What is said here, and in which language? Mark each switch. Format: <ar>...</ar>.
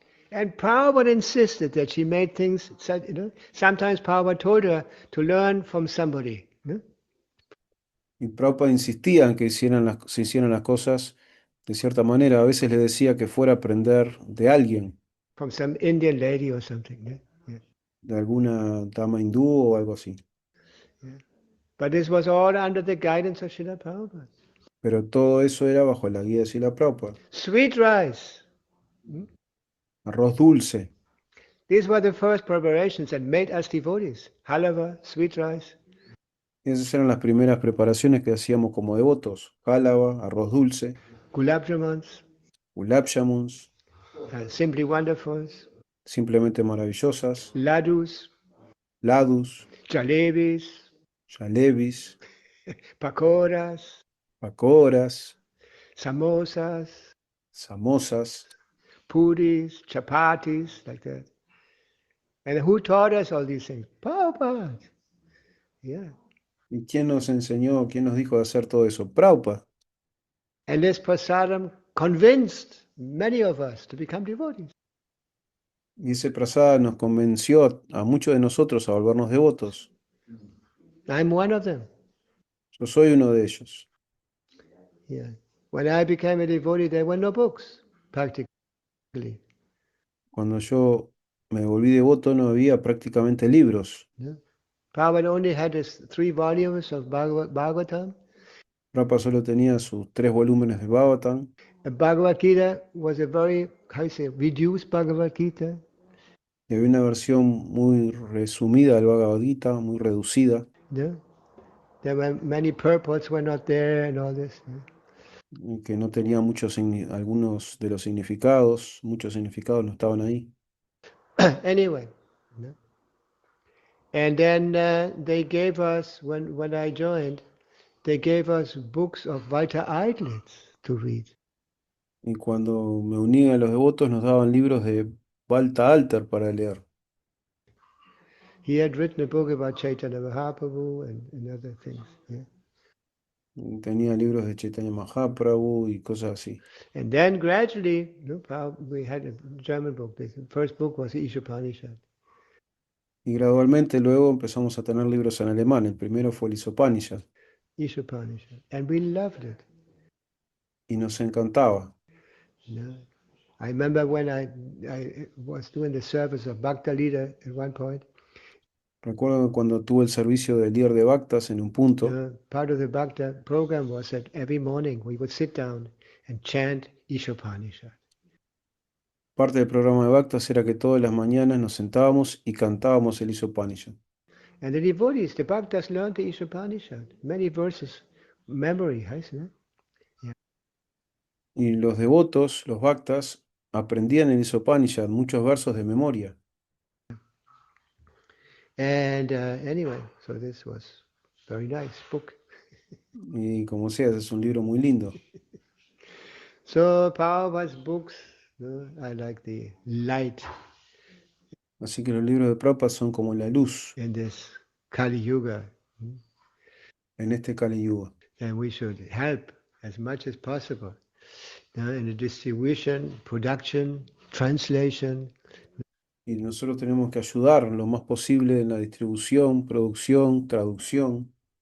<en>And Prabhupada insisted that she made things, you know, sometimes Prabhupada told her to learn from somebody. You know?</en> <es>Y Prabhupada insistía en que se hicieran las cosas de cierta manera. A veces le decía que fuera a aprender de alguien,</es> <en>From some Indian lady or something. Yeah? Yeah.</en> <es>de alguna dama hindú o algo así. Yeah.</es> <en>But this was all under the guidance of Srila Prabhupada.</en> <es>Pero todo eso era bajo la guía de Srila Prabhupada.</es> <en>Sweet rice.</en> <es>Arroz dulce.</es> <en>These were the first preparations that made us devotees. Halava, sweet rice.</en> <es>Esas eran las primeras preparaciones que hacíamos como devotos. Jálaba, arroz dulce,</es> <en>Gulab jamans,</en> <es>gulab jamuns,</es> <en>simply wonderfuls,</en> <es>simplemente maravillosas,</es> <en>ladus,</en> <es>ladus,</es> <en>jalebis,</en> <es>jalebis,</es> <en>pakoras,</en> <es>pakoras,</es> <en>samosas,</en> <es>samosas.</es> <en>puris, chapatis, like that. And who taught us all these things? Prabhupada. Yeah.</en> <es>¿Y quién nos enseñó, quién nos dijo de hacer todo eso? Prabhupada.</es> <en>And this prasadam convinced many of us to become devotees.</en> <es>Y ese prasada nos convenció a muchos de nosotros a volvernos devotos.</es> <en>I'm one of them.</en> <es>Yo soy uno de ellos. Yeah.</es> <en>When I became a devotee, there were no books, practically.</en> <es>Cuando yo me volví devoto no había prácticamente libros. Yeah.</es> <en>Prabhupada only had his 3 volumes of Bhagavatam.</en> <es>Prabhupada solo tenía sus 3 volúmenes de Bhagavatam.</es> <en>The Bhagavad Gita was a very, how you say, reduced Bhagavad Gita.</en> <es>Y había una versión muy resumida del Bhagavad Gita, muy reducida. Yeah.</es> <en>There were many purports were not there and all this. Yeah.</en> <es>Que no tenía algunos de los significados, muchos significados no estaban ahí.</es> <en>Anyway. Yeah. And then they gave us, when I joined, they gave us books of Walter Eitlitz to read.</en> <es>Y cuando me uní a los devotos nos daban libros de Balta Alter para leer.</es> <en>He had written a book about Chaitanya Mahaprabhu and other things. Yeah.</en> <es>Y tenía libros de Chaitanya Mahaprabhu y cosas así.</es> <en>And then gradually, we had a German book. The first book was the Ishopanishad.</en> <es>Y gradualmente luego empezamos a tener libros en alemán. El primero fue el Isopanishad.</es> <en>Ishopanishad. And we loved it.</en> <es>Y nos encantaba. Yeah.</es> <en>I remember when I was doing the service of Bhakta Leader at one point.</en> <es>Recuerdo cuando tuve el servicio de líder de Bhaktas en un punto.</es> <en>Part of the Bhakta program was that every morning we would sit down and chant Ishopanishad.</en> <es>Parte del programa de Bhaktas era que todas las mañanas nos sentábamos y cantábamos el Isopanishad.</es> <en>And the devotees, the Bhaktas, learned the Ishopanishad. Many verses, memory, isn't it?</en> <es>Y los devotos, los Bhaktas, aprendían el Isopanishad, muchos versos de memoria.</es> <en>And anyway, so this was very nice book.</en> <es>Y como sea, es un libro muy lindo.</es> <en>So Prabhupada's books, I like the light</en> <es>Así que los libros de Prabhupada son como la luz</es> <en>in this Kali Yuga.</en> <es>en este Kali Yuga.</es> <en>And we should help as much as possible in the distribution, production, translation,</en> <es>Y nosotros tenemos que ayudar lo más posible en la distribución, producción, traducción</es>